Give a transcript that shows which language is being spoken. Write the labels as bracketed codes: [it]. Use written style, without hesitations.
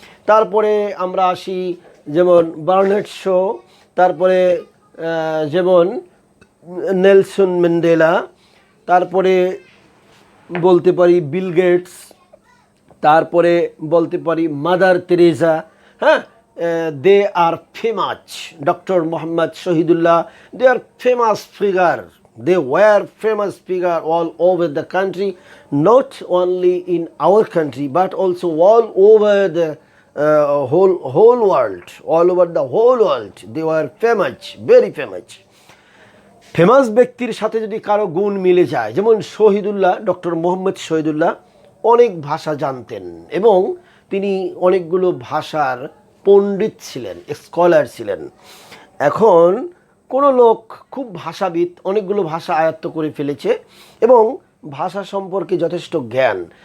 [bn] তারপরে আমরা আসি যেমন বার্নার্ড শো, তারপরে যেমন নেলসন ম্যান্ডেলা, তারপরে বলতে পারি বিল গেটস, তারপরে বলতে পারি মাদার তেরেসা। [en] হ্যাঁ, they are famous. Doctor Mohammad Shahidullah, they are famous figure, they were famous figure all over the country, not only in our country but also all over the whole world, all over the whole world they were famous, very famous. [bn] Famous ব্যক্তির সাথে যদি কারো গুণ মিলে যায়, যেমন Shahidullah, doctor Mohammad Shahidullah অনেক ভাষা জানতেন এবং তিনি অনেকগুলো ভাষার পণ্ডিত ছিলেন, স্কলার ছিলেন। এখন কোনো লোক খুব ভাষাবিদ, অনেকগুলো ভাষা আয়ত্ত করে ফেলেছে এবং ভাষা সম্পর্কে যথেষ্ট জ্ঞান।